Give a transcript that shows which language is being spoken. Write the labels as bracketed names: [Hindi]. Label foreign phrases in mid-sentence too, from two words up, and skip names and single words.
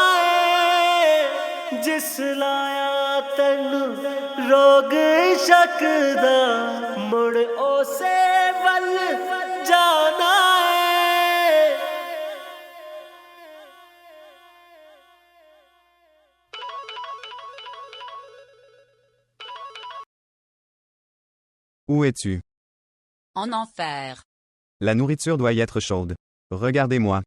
[Punjabi] है जिस लाया तैनू रोग शक दा मुड़ ओसे वल जाना है। [French] Où es-tu? En enfer. La nourriture doit y être chaude. Regardez-moi.